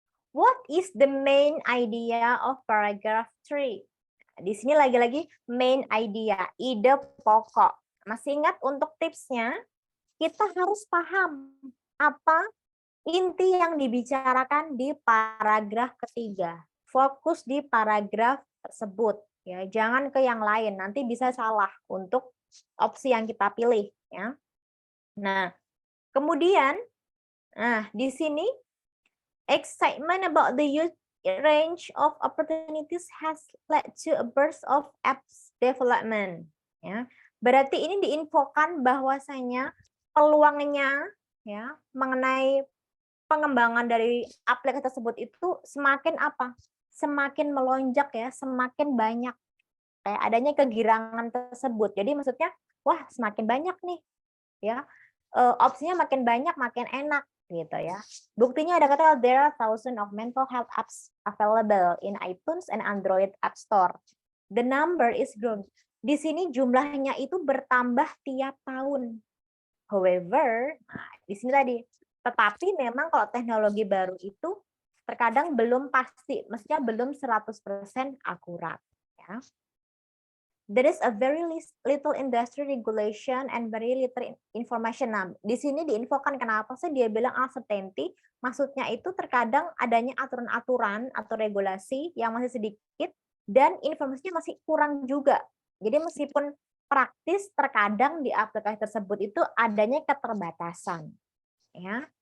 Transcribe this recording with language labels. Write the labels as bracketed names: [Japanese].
[English] What is the main idea of paragraph 3? [Indonesian] Di sini lagi-lagi main idea, ide pokok. Masih ingat untuk tipsnya? Kita harus paham apa inti yang dibicarakan di paragraf ketiga. Fokus di paragraf tersebut. Ya, jangan ke yang lain, nanti bisa salah untuk opsi yang kita pilih. Ya. [English] Nah, kemudian, di sini excitement about the youth range of opportunities has led to a burst of apps development. [Indonesian] Ya, berarti ini diinfokan bahwasanya peluangnya ya mengenai pengembangan dari aplikasi tersebut itu semakin apa? Semakin melonjak ya, semakin banyak. Kayak adanya kegirangan tersebut. Jadi maksudnya, wah semakin banyak nih, ya opsinya makin banyak, makin enak gitu ya. [English] Buktinya ada kata there are thousands of mental health apps available in iTunes and Android App Store. The number is grown. [Indonesian] Di sini jumlahnya itu bertambah tiap tahun. However, di sini tadi, tetapi memang kalau teknologi baru itu terkadang belum pasti, maksudnya belum 100% akurat. Ya. [English] There is a very little industry regulation and very little information. [Indonesian] Nah, di sini diinfokan kenapa sih dia bilang uncertainty, maksudnya itu terkadang adanya aturan-aturan atau regulasi yang masih sedikit dan informasinya masih kurang juga. Jadi meskipun praktis terkadang di aplikasi tersebut itu adanya keterbatasan. Ya.